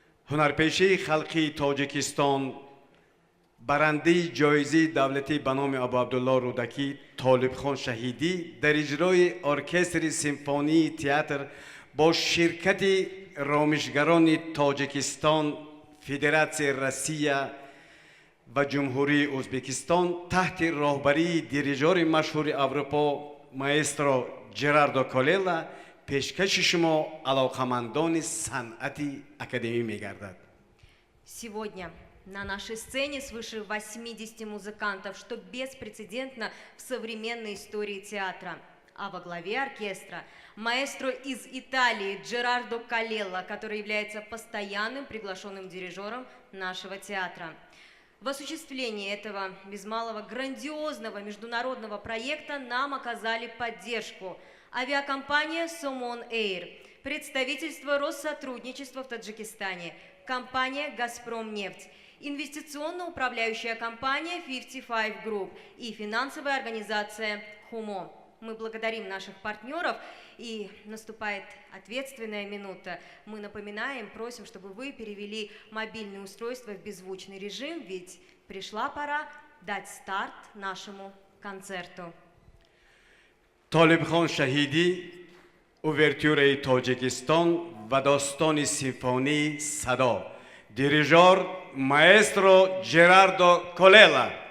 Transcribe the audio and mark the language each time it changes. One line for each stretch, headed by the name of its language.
Tajik: ҳунарпешаи халқии Тоҷикистон, барандаи ҷоизаи давлатӣ ба номи Абу Абдулло Рӯдакӣ Толибхон Шаҳидӣ дар иҷрои оркестри симфонии театр бо ширкати ромишгарони Тоҷикистон, Федератсияи Россия ва ҷумҳурии Ӯзбекистон таҳти роҳбарии дирижёри машҳури Аврупо маэстро Джерардо Колелла пешкаши шумо алоқамандони санъати академӣ мегардад.
Russian: Сегодня на нашей сцене свыше 80 музыкантов, что беспрецедентно в современной истории театра. А во главе оркестра маэстро из Италии Джерардо Колелла, который является постоянным приглашенным дирижером нашего театра. В осуществлении этого без малого грандиозного международного проекта нам оказали поддержку авиакомпания Somon Air, представительство Россотрудничества в Таджикистане, компания «Газпромнефть», инвестиционно-управляющая компания 55 Group и финансовая организация «Хумо». Мы благодарим наших партнеров, и наступает ответственная минута. Мы напоминаем, просим, чтобы вы перевели мобильное устройство в беззвучный режим, ведь пришла пора дать старт нашему концерту.
Tajik: Толибхон Шаҳидӣ, увертюраи Тоҷикистон ва достони симфонии садо.
Russian: Дирижер маэстро Джерардо Колелла.